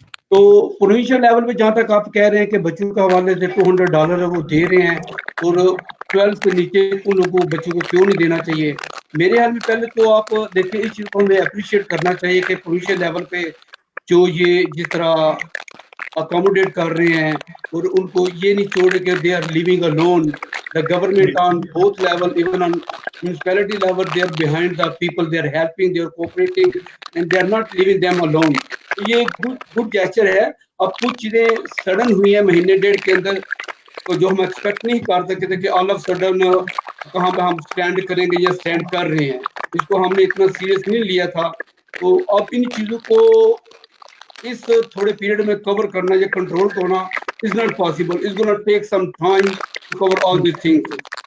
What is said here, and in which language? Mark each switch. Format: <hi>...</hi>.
<hi>तो provincial level पे जहाँ तक आप कह रहे हैं कि बच्चों के हवाले से $200 वो दे रहे हैं और 12 से नीचे उन लोगों को बच्चों को क्यों नहीं देना चाहिए? मेरे ख्याल में पहले तो आप देखिए इस चीज़ को हमें अप्रिशिएट करना चाहिए कि प्रोविंशियल लेवल पे जो ये जिस तरह अकोमोडेट कर रहे हैं और उनको ये नहीं छोड़ के</hi> <en>They are living alone. The government on both level, even on municipality level, they are behind the people, they are helping, they are cooperating, and they are not leaving them alone.</en> <hi>तो ये good gesture है। अब कुछ चीजें sudden हुई है महीने डेढ़ के अंदर, तो जो हम एक्सपेक्ट नहीं कर सकते थे कि ऑल ऑफ सडन कहाँ पे हम स्टैंड करेंगे या स्टैंड कर रहे हैं, इसको हमने इतना सीरियस नहीं लिया था। तो अब इन चीजों को इस थोड़े पीरियड में कवर करना या कंट्रोल करना</hi> <en>Is not possible, is gonna take some time to cover all this things.</en>